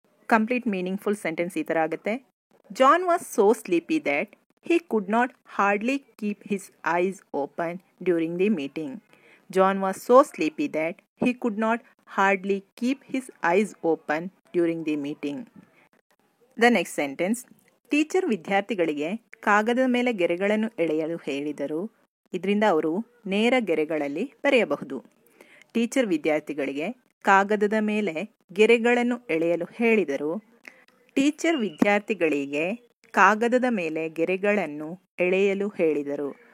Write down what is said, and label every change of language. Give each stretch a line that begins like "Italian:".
English: Complete meaningful sentence
Kannada: ಈ ಥರ ಆಗುತ್ತೆ.
English: John was so sleepy that he could not hardly keep his eyes open during the meeting. John was so sleepy that he could not hardly keep his eyes open during the meeting. The next sentence.
Kannada: Teacher ವಿದ್ಯಾರ್ಥಿಗಳಿಗೆ ಕಾಗದದ ಮೇಲೆ ಗೆರೆಗಳನ್ನು ಎಳೆಯಲು ಹೇಳಿದರು. ಇದರಿಂದ ಅವರು ನೇರ ಗೆರೆಗಳಲ್ಲಿ ಬರೆಯಬಹುದು. ಟೀಚರ್ ವಿದ್ಯಾರ್ಥಿಗಳಿಗೆ ಕಾಗದದ ಮೇಲೆ ಗೆರೆಗಳನ್ನು ಎಳೆಯಲು ಹೇಳಿದರು. ಟೀಚರ್ ವಿದ್ಯಾರ್ಥಿಗಳಿಗೆ ಕಾಗದದ ಮೇಲೆ ಗೆರೆಗಳನ್ನು ಎಳೆಯಲು ಹೇಳಿದರು.